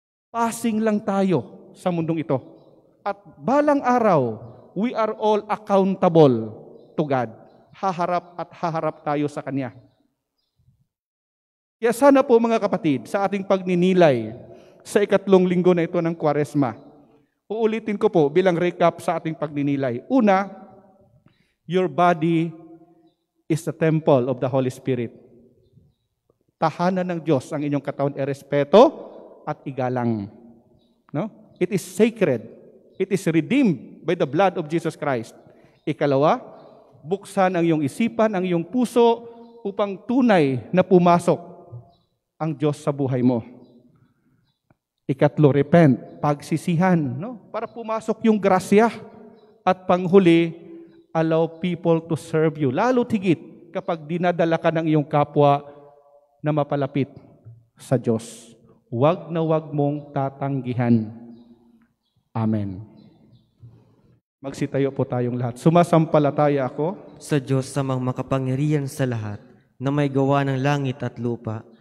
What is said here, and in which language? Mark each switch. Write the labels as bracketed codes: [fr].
[tl] Passing lang tayo sa mundong ito. At balang araw, [en] we are all accountable to God. [tl] Haharap tayo sa Kanya. Kaya sana po mga kapatid, sa ating pagninilay sa 3 linggo na ito ng Kwaresma, uulitin ko po bilang recap sa ating pagninilay. Una, [en] your body is the temple of the Holy Spirit. [tl] Tahanan ng Diyos ang inyong katawan, irespeto at igalang. [en] No? It is sacred. It is redeemed by the blood of Jesus Christ. [tl] Ikalawa, buksan ang iyong isipan, ang iyong puso upang tunay na pumasok ang Diyos sa buhay mo. Ikatlo, [en] repent, [tl] pagsisihan, no? Para pumasok yung grasya. At panghuli, [en] allow people to serve you. [tl] Lalo tigit kapag dinadala ka ng iyong kapwa na mapalapit sa Diyos. Huwag na huwag mong tatanggihan. Amen. Magsitayo po tayong lahat. Sumasampalataya ako Sa Diyos samang makapangyarihan sa lahat, na may gawa ng langit at lupa.